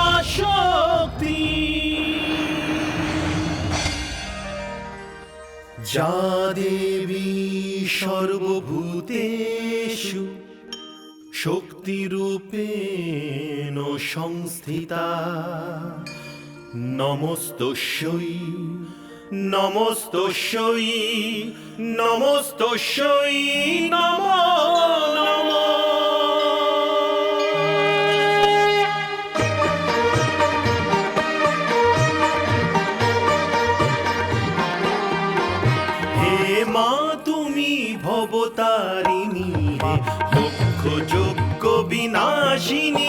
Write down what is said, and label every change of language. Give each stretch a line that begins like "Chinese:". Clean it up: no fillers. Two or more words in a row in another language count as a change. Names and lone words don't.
Sanskrit: শক্তি। যা দেবী সর্বভূতেষু শক্তিরূপেণ সংস্থিতা, নমস্তস্যৈ নমস্তস্যৈ নমস্তস্যৈ নমো নমঃ।
Bangla: হে মা তুমি ভবতারিণী, হে লক্ষ যজ্ঞ বিনাশিনী।